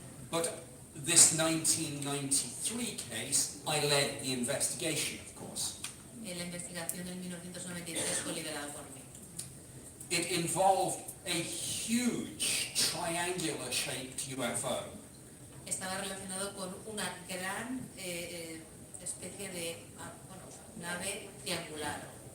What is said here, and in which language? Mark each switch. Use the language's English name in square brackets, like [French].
[English] But this 1993 case, I led the investigation, of course. [Spanish] La investigación del 1993 fue liderada por mí. [English] It involved a huge triangular-shaped UFO. [Spanish] Estaba relacionado con una gran especie de nave triangular.